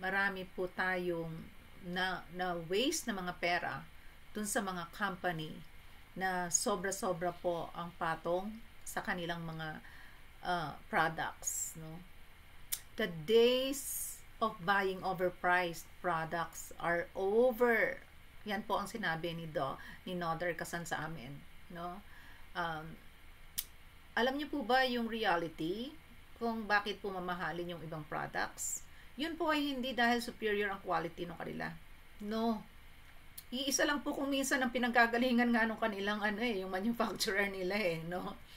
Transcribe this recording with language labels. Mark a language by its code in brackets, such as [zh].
[tl] Marami po tayong na waste na mga pera dun sa mga company na sobra-sobra po ang patong sa kanilang mga products. No? [en] The days of buying overpriced products are over. [tl] Yan po ang sinabi ni Noder Kasan sa amin. No? Alam niyo po ba yung reality kung bakit po mamahalin yung ibang products? Yun po ay hindi dahil superior ang quality ng kanila. No. Iisa lang po kung minsan ang pinanggagalingan nga nung kanilang yung manufacturer nila no.